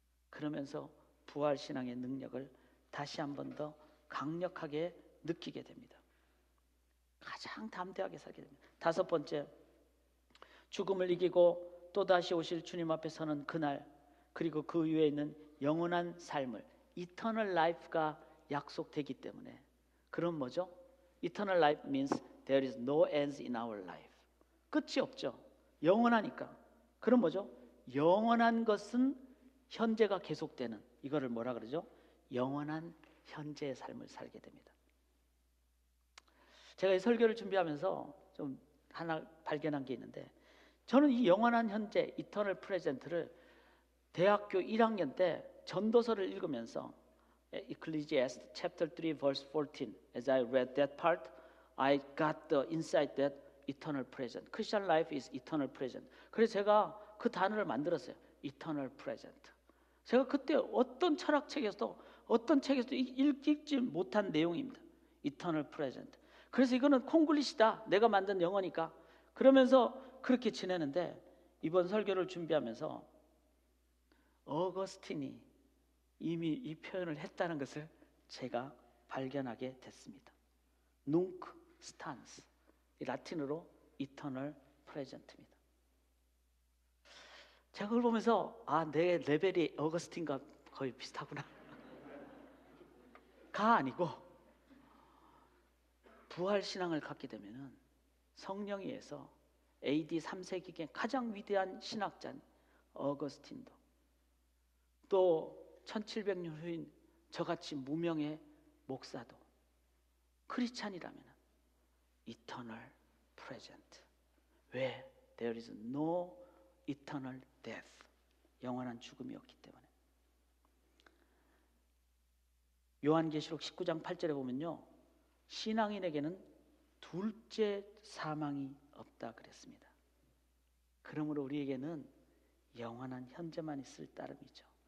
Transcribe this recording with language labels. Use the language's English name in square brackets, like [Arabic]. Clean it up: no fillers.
[Korean] 그러면서 부활신앙의 능력을 다시 한 번 더 강력하게 느끼게 됩니다. 가장 담대하게 살게 됩니다. 다섯 번째, 죽음을 이기고 또다시 오실 주님 앞에 서는 그날, 그리고 그 위에 있는 영원한 삶을, Eternal Life가 약속되기 때문에. 그럼 뭐죠? [English] Eternal Life means there is no end in our life. [Korean] 끝이 없죠. 영원하니까. 그럼 뭐죠? 영원한 것은 현재가 계속되는, 이거를 뭐라 그러죠? 영원한 현재의 삶을 살게 됩니다. 제가 이 설교를 준비하면서 좀 하나 발견한 게 있는데, 저는 이 영원한 현재, Eternal Present를 대학교 1학년 때 전도서를 읽으면서 [English] Ecclesiastes chapter 3 verse 14, as I read that part, I got the insight that eternal present. Christian life is eternal present. [Korean] 그래서 제가 그 단어를 만들었어요. [English] eternal present. [Korean] 제가 그때 어떤 철학책에서도 어떤 책에서도 읽지 못한 내용입니다. [English] eternal present. [Korean] 그래서 이거는 콩글리시다, 내가 만든 영어니까. 그러면서 그렇게 지내는데 이번 설교를 준비하면서 어거스틴이 이미 이 표현을 했다는 것을 제가 발견하게 됐습니다. [Latin] Nunc stans, [Korean] 라틴어로 eternal present입니다. 제가 그걸 보면서 내 레벨이 어거스틴과 거의 비슷하구나. 가 아니고 부활신앙을 갖게 되면은 성령에 의해서 AD 3세기에 가장 위대한 신학자인 어거스틴도, 또 1700년 후인 저같이 무명의 목사도 크리스찬이라면 [English] eternal present. [Korean] 왜? [English] There is no eternal death. [Korean] 영원한 죽음이 없기 때문에. 요한계시록 19장 8절에 보면요, 신앙인에게는 둘째 사망이 없다 그랬습니다. 그러므로 우리에게는 영원한 현재만 있을 따름이죠.